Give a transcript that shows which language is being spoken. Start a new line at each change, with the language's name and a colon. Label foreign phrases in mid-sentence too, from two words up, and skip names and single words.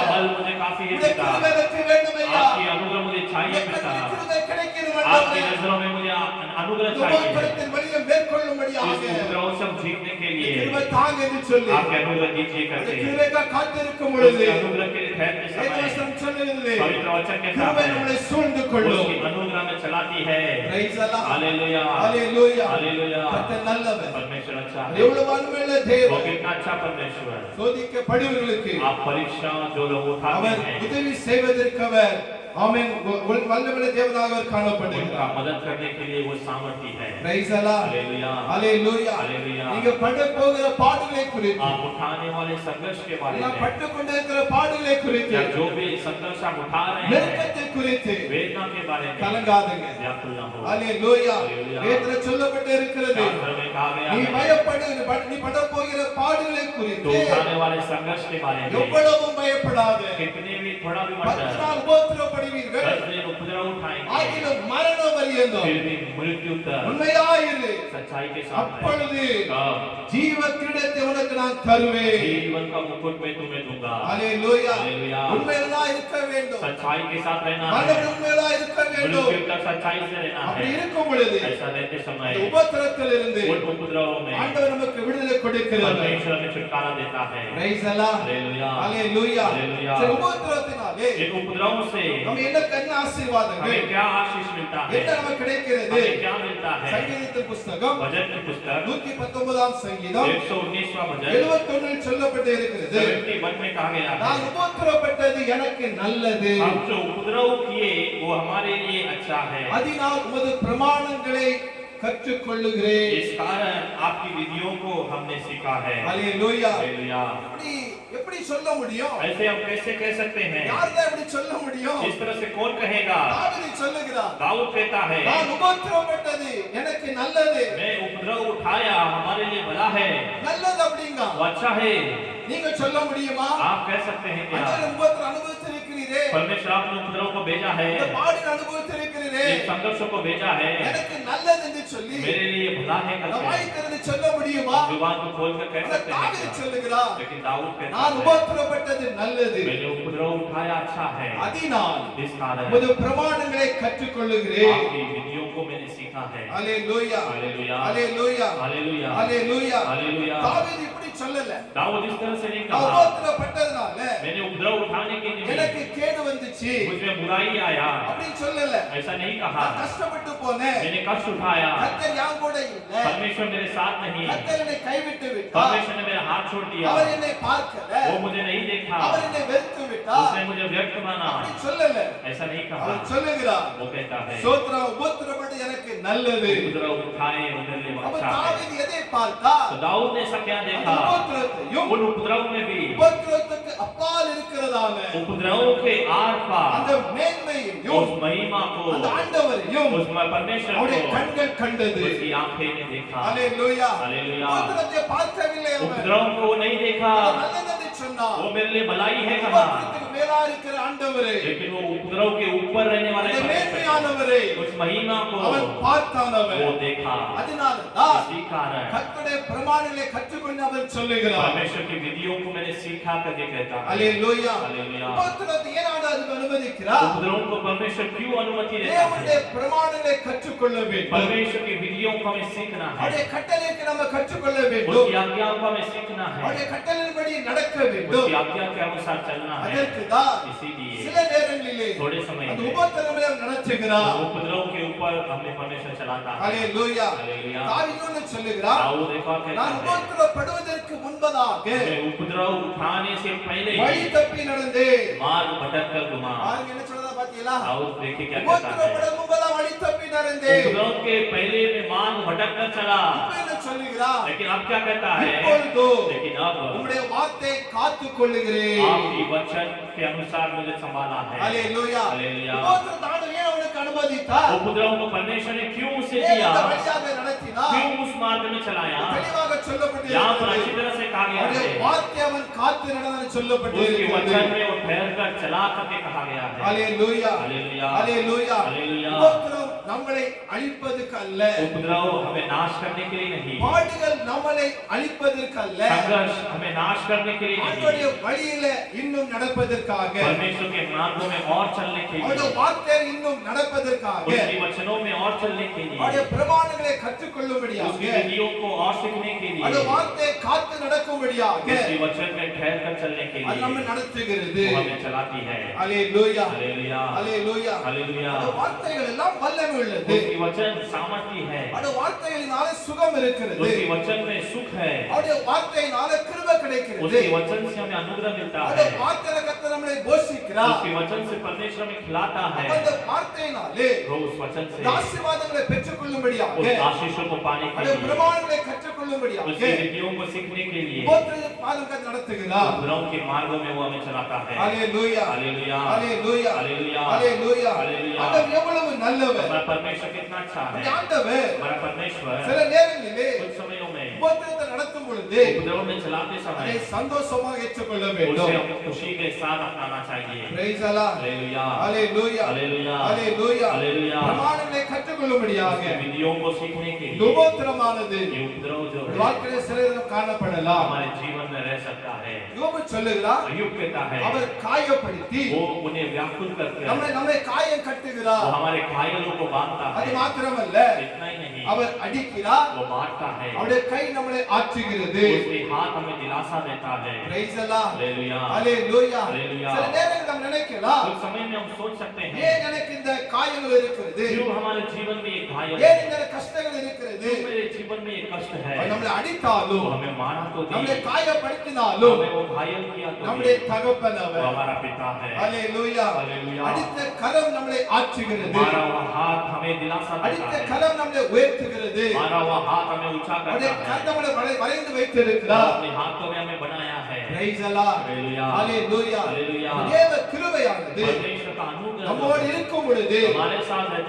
Hindi: बल मुझे काफी है
Tamil: இந்த
Hindi: पिता,
Tamil: கிருபை எனக்கு வேண்டும் ஐயா
Hindi: आपकी अनुग्रह मुझे चाहिए
Tamil: இந்த
Hindi: पिता,
Tamil: கிருபை கிடைக்கணும்
Hindi: आपकी
Tamil: ஆண்டவரே
Hindi: नजरों में मुझे अनुग्रह
Tamil: இந்த
Hindi: चाहिए।
Tamil: உபத்திரத்தின் வழியை மேற்கொள்ளும்படியாக
Hindi: इस उपद्रव से हम जीतने के लिए
Tamil: கிருபை தாங்க என்று சொல்லி
Hindi: आपके अनुग्रह दीजिए
Tamil: இந்த
Hindi: करते हैं।
Tamil: கிருபைக்காக காத்திருக்கும் பொழுது
Hindi: उसके अनुग्रह के लिए ठहरते समय
Tamil: வேதவசனம் சொல்லுகிறது
Hindi: पवित्र वचन के साथ
Tamil: கிருபை நம்மளை சூழ்ந்து கொள்ளும்
Hindi: उसकी अनुग्रह में चलाती है।
English: Praise Allah
Hindi: हालेलुया,
Tamil: ஹalleluya
Hindi: हालेलुया।
Tamil: கர்த்தர் நல்லவர்
Hindi: परमेश्वर अच्छा है,
Tamil: எவ்வளவு வல்லமையுள்ள
Hindi: वो
Tamil: தேவன்
Hindi: कितना अच्छा परमेश्वर है।
Tamil: சோதிக்கப்படுவர்களுக்கு
Hindi: आप परीक्षा जो लोग उठाते
Tamil: அவர்
Hindi: हैं
Tamil: உதவி செய்வதற்கு அவர் ஆமென் வல்லமையுள்ள தேவனாக அவர்
Hindi: उनका
Tamil: காணப்படுகிறார்
Hindi: मदद करने के लिए वो सामर्थ्य है।
English: Praise Allah
Hindi: हालेलुया,
Tamil: ஹalleluya
Hindi: हालेलुया।
Tamil: நீங்க பட போகிற பாடுகளை குறித்து
Hindi: आप उठाने वाले संघर्ष के बारे
Tamil: நான்
Hindi: में,
Tamil: பட்டு கொண்டிருக்கிற பாடுகளை குறித்து
Hindi: या जो भी संघर्ष आप उठा रहे हैं,
Tamil: நெருக்கத்தை குறித்து
Hindi: वेदना के बारे में
Tamil: கலங்காதீங்க
Hindi: व्याकुल न हो।
Tamil: ஹalleluya
Hindi: Hallelujah.
Tamil: வேதத்தில் சொல்லப்பட்டு இருக்கிறது
Hindi: शास्त्र में कहा गया
Tamil: நீ
Hindi: है,
Tamil: பயப்படு நீ பட போகிற பாடுகளை
Hindi: तो
Tamil: குறித்து
Hindi: उठाने वाले संघर्ष के बारे में
Tamil: எவ்வளவும் பயப்படாதே
Hindi: कितने भी थोड़ा भी मत
Tamil: 10
Hindi: डर,
Tamil: நாள் உபத்திரப்படுவீர்கள்
Hindi: 10 दिन उपद्रव उठाएंगे,
Tamil: ஆகிலும் மரண பரியந்தம்
Hindi: फिर भी मृत्यु तक
Tamil: உண்மையாயிரு
Hindi: सच्चाई के साथ रहे।
Tamil: அப்பொழுது
Hindi: तब
Tamil: ஜீவ கிரீடத்தை உனக்கு நான் தருவேன்
Hindi: जीवन का मुकुट मैं तुम्हें दूंगा।
Tamil: ஹalleluya
Hindi: Hallelujah.
Tamil: உண்மையிலா இருக்க வேண்டும்
Hindi: सच्चाई के साथ रहना
Tamil: மரணம்
Hindi: है,
Tamil: உண்மையிலா இருக்க வேண்டும்
Hindi: मृत्यु तक सच्चाई से रहना
Tamil: அப்படி
Hindi: है।
Tamil: இருக்கும் பொழுது
Hindi: ऐसा रहते समय
Tamil: இந்த உபத்திரத்திலிருந்து
Hindi: उन उपद्रवों में
Tamil: ஆண்டவர் நமக்கு விடுதலை கொடுக்கிறார்
Hindi: परमेश्वर हमें छुटकारा देता है।
English: Praise Allah
Hindi: हालेलुया,
Tamil: ஹalleluya
Hindi: हालेलुया।
Tamil: இந்த உபத்திரத்தினாலே
Hindi: इन उपद्रवों से
Tamil: நம்ம என்ன கண்ண ஆசீர்வாதங்கள்
Hindi: हमें क्या आशीष मिलता है,
Tamil: என்ன நமக்கு கிடைக்கிறது
Hindi: हमें क्या मिलता है?
Tamil: சங்கீதத்தின் புத்தகம்
Hindi: भजन की पुस्तक
Tamil: 119ஆம் சங்கீதம்
Hindi: 119वां भजन
Tamil: 71 சொல்லப்பட்டு இருக்கிறது
Hindi: 71 में कहा गया है,
Tamil: நான் உபத்திரப்பட்டது எனக்கு நல்லது
Hindi: हम जो उपद्रव किए वो हमारे लिए अच्छा है,
Tamil: அதனால் உமது பிரமாணங்களை கற்றுக்கொள்ளுகிறேன்
Hindi: इस कारण आपकी विधियों को हमने सीखा है।
Tamil: ஹalleluya
Hindi: हालेलुया।
Tamil: எப்படி எப்படி சொல்ல முடியும்
Hindi: ऐसे हम कैसे कह सकते हैं?
Tamil: யார் தான் இப்படி சொல்ல முடியும்
Hindi: इस तरह से कौन कहेगा?
Tamil: தாவீது சொல்லுகிறார்
Hindi: दाऊद कहता है,
Tamil: நான் உபத்திரப்பட்டது எனக்கு நல்லது
Hindi: मैं उपद्रव उठाया हमारे लिए भला है,
Tamil: நல்லது அப்படிங்க
Hindi: वो अच्छा है।
Tamil: நீங்க சொல்ல முடியுமா
Hindi: आप कह सकते हैं क्या?
Tamil: அந்த உபத்திரம் அனுபவிச்சிருக்கிறீரே
Hindi: परमेश्वर आपने उपद्रव को भेजा है,
Tamil: இந்த பாடின அனுபவிச்சிருக்கிறீரே
Hindi: इन संघर्षों को भेजा है,
Tamil: எனக்கு நல்லது என்று சொல்லி
Hindi: मेरे लिए भला है
Tamil: இந்த
Hindi: करके
Tamil: வாய் திறந்து சொல்ல முடியுமா
Hindi: जुबान को खोल कर कह
Tamil: அந்த
Hindi: सकते हैं
Tamil: தாவீது
Hindi: क्या?
Tamil: சொல்லுகிறார்
Hindi: लेकिन दाऊद कहता
Tamil: நான்
Hindi: है,
Tamil: உபத்திரப்பட்டது நல்லது
Hindi: मैंने उपद्रव उठाया अच्छा है,
Tamil: அதனால்
Hindi: इस कारण
Tamil: உமது பிரமாணங்களை கற்றுக்கொள்ளுகிறேன்
Hindi: आपकी विधियों को मैंने सीखा है।
Tamil: ஹalleluya
Hindi: हालेलुया,
Tamil: ஹalleluya
Hindi: हालेलुया,
Tamil: ஹalleluya
Hindi: हालेलुया।
Tamil: தாவீது இப்படி சொல்லல
Hindi: दाऊद इस तरह से नहीं
Tamil: நான்
Hindi: कहा,
Tamil: உபத்திரப்பட்டதனால
Hindi: मैंने उपद्रव उठाने के
Tamil: எனக்கு
Hindi: निमित्त
Tamil: கேடு வந்துச்சு
Hindi: मुझमें बुराई आया,
Tamil: அப்படி சொல்லல
Hindi: ऐसा नहीं कहा।
Tamil: நான் கஷ்டப்பட்டு போனேன்
Hindi: मैंने कष्ट उठाया,
Tamil: கர்த்தர் யான் கூட இல்ல
Hindi: परमेश्वर मेरे साथ नहीं,
Tamil: கர்த்தர் என்னை கைவிட்டு விட்டார்
Hindi: परमेश्वर ने मेरा हाथ छोड़ दिया,
Tamil: அவர் என்னை பார்க்கல
Hindi: वो मुझे नहीं देखा,
Tamil: அவர் என்னை வெறுத்து விட்டார்
Hindi: उसने मुझे व्यर्थ माना,
Tamil: அப்படி சொல்லல
Hindi: ऐसा नहीं कहा।
Tamil: அவர் சொல்லுகிறார்
Hindi: वो कहता है,
Tamil: சோத்ரா உபத்திரப்பட்டு எனக்கு நல்லது
Hindi: उपद्रव उठाए उधर लिए
Tamil: அப்ப
Hindi: अच्छा है।
Tamil: தாவீது எதை பார்த்தா
Hindi: तो दाऊद ने ऐसा क्या देखा?
Tamil: உபத்திரத்தையும்
Hindi: उन उपद्रव में भी,
Tamil: உபத்திரத்துக்கு அப்பால் இருக்கிறதான
Hindi: उपद्रवों के महिमा को,
Tamil: அந்த ஆண்டவரையும்
Hindi: उस परमेश्वर
Tamil: அவருடைய
Hindi: को
Tamil: கண்கள் கண்டது.
Hindi: उसकी आंखें ने देखा।
Tamil: ஹalleluya.
Hindi: हालेलुया।
Tamil: உபத்திரத்தை பார்க்கவில்லை அவன்.
Hindi: उपद्रव को नहीं देखा,
Tamil: நல்லதை சொன்னான்.
Hindi: वो मेरे लिए भलाई है कहा,
Tamil: உபத்திரத்துக்கு மேலா இருக்கிற ஆண்டவரே,
Hindi: लेकिन वो उपद्रव के ऊपर रहने वाले
Tamil: அந்த
Hindi: परमेश्वर
Tamil: மேன்மையானவரே
Hindi: उस महिमा को
Tamil: அவன் பார்த்தான். அவன்
Hindi: वो देखा।
Tamil: அதனாலதான்
Hindi: इसी कारण
Tamil: கர்த்தருடைய பிரமாணங்களை கற்றுக்கொண்டு அவன் சொல்லுகிறான்.
Hindi: परमेश्वर की विधियों को मैंने सीखा करके कहता है।
Tamil: ஹalleluya.
Hindi: हालेलुया।
Tamil: உபத்திரத்தை ஏன் ஆண்டவர் அனுமதிக்கிறார்?
Hindi: उपद्रव को परमेश्वर क्यों अनुमति देता
Tamil: தேவனுடைய
Hindi: है?
Tamil: பிரமாணங்களை கற்றுக்கொள்ள வேண்டும்.
Hindi: परमेश्वर की विधियों को हमें सीखना है,
Tamil: அவருடைய கட்டளைக்கு நம்ம கற்றுக்கொள்ள வேண்டும்.
Hindi: उसकी आज्ञाओं को हमें सीखना है,
Tamil: அவருடைய கட்டளையின்படி நடக்க வேண்டும்.
Hindi: उसकी आज्ञा के अनुसार चलना है।
Tamil: அதற்கு தான்
Hindi: इसीलिए
Tamil: சில நேரங்களிலே
Hindi: थोड़े समय
Tamil: அந்த
Hindi: में
Tamil: உபத்திரவங்களை நடத்துகிறார்.
Hindi: उपद्रव के ऊपर हमें परमेश्वर चलाता है।
Tamil: ஹalleluya.
Hindi: हालेलुया।
Tamil: தாவீது சொல்லுகிறார்,
Hindi: दाऊद एक बार कहता
Tamil: நான்
Hindi: है,
Tamil: உபத்திரப்படுவதற்கு முன்பதாக
Hindi: मैं उपद्रव उठाने से पहले
Tamil: வழி
Hindi: ही
Tamil: தப்பி நடந்தேன்.
Hindi: मार्ग भटक कर घुमा।
Tamil: பாருங்க என்ன சொல்றதா பாத்தீங்களா?
Hindi: दाऊद देखिए क्या कहता है,
Tamil: உபத்திரப்பட முன்பதாக வழி தப்பி நடந்தேன்.
Hindi: उपद्रव के पहले में मार्ग भटक कर चला,
Tamil: இப்ப என்ன சொல்லுகிறார்?
Hindi: लेकिन अब क्या कहता है,
Tamil: இப்பொழுதோ
Hindi: लेकिन अब
Tamil: உம்முடைய வார்த்தை காத்துக் கொள்ளுகிறேன்.
Hindi: आपकी वचन के अनुसार मुझे संभाला है।
Tamil: ஹalleluya.
Hindi: हालेलुया।
Tamil: உபத்திரத்தை ஆண்டவர் ஏன் அவனுக்கு அனுமதித்தார்?
Hindi: उपद्रव को परमेश्वर ने क्यों उसे
Tamil: ஏன்
Hindi: दिया,
Tamil: இந்த வழியாக நடத்தினார்?
Hindi: क्यों उस मार्ग में चलाया?
Tamil: தெளிவாக
Hindi: यहाँ पर अच्छी
Tamil: சொல்லப்பட்டிருக்கிறது.
Hindi: तरह से कहा गया
Tamil: அவருடைய
Hindi: है,
Tamil: வார்த்தை அவன் காத்து நடந்தான்னு
Hindi: उसके
Tamil: சொல்லப்பட்டிருக்கிறது.
Hindi: वचन में वो ठहर कर चला करके कहा गया है।
Tamil: ஹalleluya.
Hindi: हालेलुया।
Tamil: ஹalleluya.
Hindi: हालेलुया।
Tamil: உபத்திரம் நம்மளை அழிப்பதற்கு அல்ல.
Hindi: उपद्रव हमें नाश करने के लिए नहीं,
Tamil: பாடுகள் நம்மளை அழிப்பதற்கு அல்ல.
Hindi: संघर्ष हमें नाश करने के लिए
Tamil: அவருடைய
Hindi: नहीं,
Tamil: வழியில இன்னும் நடப்பதற்காக,
Hindi: परमेश्वर के मार्गों में और चलने के
Tamil: அவருடைய
Hindi: लिए,
Tamil: வார்த்தை இன்னும் நடப்பதற்காக,
Hindi: उसके वचनों में और चलने के
Tamil: அவருடைய
Hindi: लिए,
Tamil: பிரமாணங்களை கற்றுக்கொள்ளும்படியாக,
Hindi: उसकी विधियों को और सीखने के
Tamil: அவருடைய
Hindi: लिए,
Tamil: வார்த்தை காத்து நடக்கும்படியாக
Hindi: उसके वचन में ठहर कर चलने के
Tamil: அது நம்ம
Hindi: लिए
Tamil: நடத்துகிறது.
Hindi: वो हमें चलाती है।
Tamil: ஹalleluya.
Hindi: हालेलुया।
Tamil: ஹalleluya.
Hindi: हालेलुया।
Tamil: அந்த வார்த்தைகள் எல்லாம் வல்லமை உள்ளது.
Hindi: उसकी वचन सामर्थ्य है,
Tamil: அந்த வார்த்தைகளினால சுகம் இருக்கிறது.
Hindi: उसके वचन में सुख है,
Tamil: அவருடைய வார்த்தையினால கிருபை கிடைக்கிறது.
Hindi: उसके वचन से हमें अनुग्रह मिलता
Tamil: அவருடைய
Hindi: है,
Tamil: வார்த்தையில கர்த்தர் நம்மை போஷிக்கிறார்.
Hindi: उसके वचन से परमेश्वर हमें खिलाता है,
Tamil: அந்த வார்த்தையினாலே
Hindi: वो उस वचन से
Tamil: ஆசீர்வாதங்களை பெற்றுக்கொள்ளும்படியாக,
Hindi: उस आशीषों को पाने के
Tamil: அவருடைய
Hindi: लिए,
Tamil: பிரமாணங்களை கற்றுக்கொள்ளும்படியாக
Hindi: उसकी विधियों को सीखने के लिए
Tamil: உபத்திரவ பாதங்கள் நடத்துகிறார்.
Hindi: उपद्रव के मार्गों में वो हमें चलाता है।
Tamil: ஹalleluya.
Hindi: हालेलुया।
Tamil: ஹalleluya.
Hindi: हालेलुया।
Tamil: ஹalleluya.
Hindi: हालेलुया।
Tamil: ஆண்டவர் எவ்வளவு நல்லவர்.
Hindi: हमारा परमेश्वर कितना अच्छा है,
Tamil: இந்த ஆண்டவர்
Hindi: हमारा परमेश्वर
Tamil: சில நேரங்களிலே
Hindi: कुछ समयों में
Tamil: உபத்திரத்தை நடத்தும் பொழுது
Hindi: उपद्रव में चलाते
Tamil: அதை
Hindi: समय
Tamil: சந்தோஷமாக ஏற்றுக்கொள்ள
Hindi: उसे
Tamil: வேண்டும்.
Hindi: हम खुशी के साथ अपनाना चाहिए।
English: Praise the Lord.
Hindi: हालेलुया।
Tamil: ஹalleluya.
Hindi: हालेलुया।
Tamil: ஹalleluya.
Hindi: हालेलुया।
Tamil: பிரமாணங்களை கற்றுக்கொள்ளும்படியாக
Hindi: उसकी विधियों को सीखने के
Tamil: இந்த
Hindi: लिए
Tamil: உபத்திரமானது
Hindi: ये उपद्रव जो है
Tamil: வாழ்க்கையில சில நேரம் காணப்படலாம்.
Hindi: हमारे जीवन में रह सकता है।
Tamil: யோபு சொல்லுகிறார்,
Hindi: अय्यूब कहता है,
Tamil: அவர் காயப்படுத்தி
Hindi: वो उन्हें व्याकुल करते हैं,
Tamil: நம்மை காயம்
Hindi: वो
Tamil: கட்டுகிறார்.
Hindi: हमारे घायलों को बांधता
Tamil: அது
Hindi: है।
Tamil: மாத்திரமல்ல,
Hindi: इतना ही नहीं,
Tamil: அவர் அடிக்கிறார்.
Hindi: वो मारता है,
Tamil: அவருடைய கை நம்மளை ஆற்றுகிறது.
Hindi: उसके हाथ हमें दिलासा देता है।
English: Praise the Lord.
Hindi: हालेलुया।
Tamil: ஹalleluya. ஹalleluya. சில நேரங்களில் நாம் நினைக்கலாம்,
Hindi: कुछ समय में हम सोच सकते हैं,
Tamil: ஏன் எனக்கு இந்த காயங்கள் இருக்கிறது,
Hindi: क्यों हमारे जीवन में ये घायल
Tamil: ஏன்
Hindi: है,
Tamil: இந்த கஷ்டங்கள் இருக்கிறது.
Hindi: क्यों मेरे जीवन में ये कष्ट है।
Tamil: அவர் நம்மளை அடித்தாலும்,
Hindi: वो हमें मारा तो
Tamil: நம்மளை
Hindi: नहीं,
Tamil: காயப்படுத்தினாலும்
Hindi: हमें वो घायल किया तो
Tamil: நம்முடைய
Hindi: नहीं,
Tamil: தகப்பன்
Hindi: वो
Tamil: அவர்.
Hindi: हमारा पिता है।
Tamil: ஹalleluya.
Hindi: हालेलुया।
Tamil: அடித்த கரம் நம்மளை ஆற்றுகிறது.
Hindi: मारा हुआ हाथ हमें दिलासा
Tamil: அடித்த
Hindi: देता है,
Tamil: கரம் நம்மளை உயர்த்துகிறது.
Hindi: मारा हुआ हाथ हमें ऊंचा
Tamil: அவருடைய
Hindi: करता है,
Tamil: கரம் நம்மளை வளைந்து
Hindi: वो
Tamil: வைத்திருக்கிறார்.
Hindi: अपने हाथों में हमें बनाया है।
English: Praise the Lord.
Hindi: हालेलुया।
Tamil: ஹalleluya.
Hindi: हालेलुया।
Tamil: தேவ கிருபையானது
Hindi: परमेश्वर का अनुग्रह
Tamil: நம்மோடு இருக்கும் பொழுது
Hindi: हमारे साथ रहते